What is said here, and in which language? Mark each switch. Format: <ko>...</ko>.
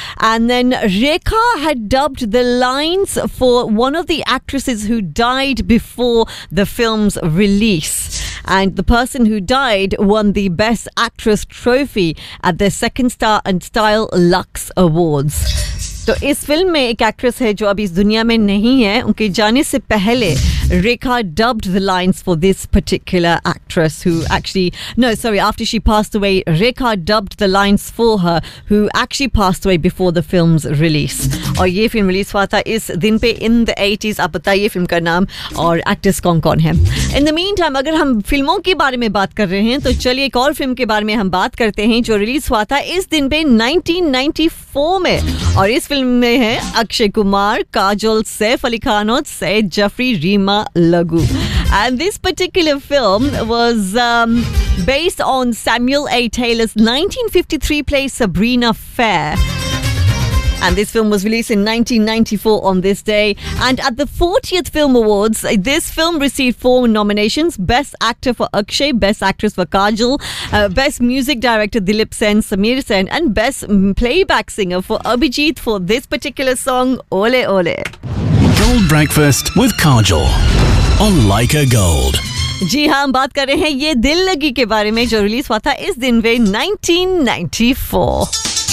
<en>And then Rekha had dubbed the lines for one of the actresses who died before the film's release. And the person who died won the Best Actress trophy at the Second Star and Style Lux Awards. तो इस फिल्म में एक actress है जो अभी इस दुनिया में नहीं है. उनके जाने से पहले Rekha dubbed the lines for this particular actress who actually no sorry after she passed away Rekha dubbed the lines for her who actually passed away before the film's release.</en> <hi>और ये फिल्म रिलीज हुआ था इस दिन पे in the 80s. आप बताइए film का नाम और एक्ट्रेस कौन कौन है. इन द मीन टाइम अगर हम फिल्मों के बारे में बात कर रहे हैं तो चलिए एक और फिल्म के बारे में हम बात करते हैं जो रिलीज हुआ था इस दिन पे 1994 में. और इस फिल्म में है अक्षय कुमार, काजोल, सैफ अली खान और सैयद जफरी, रीमा लगू.</hi> <en>And this particular film was based on Samuel A. Taylor's 1953 play Sabrina Fair. And this film was released in 1994 on this day. And at the 40th Film Awards, this film received 4 nominations. Best Actor for Akshay, Best Actress for Kajol, Best Music Director Dilip Sen, Sameer Sen, and Best Playback Singer for Abhijeet for this particular song, Ole Ole. Gold Breakfast with Kajol on Leica Gold.</en> <hi>जी हाँ, हम बात कर रहे हैं ये दिल लगी के बारे में जो रिलीज हुआ था इस दिन में 1994.</hi>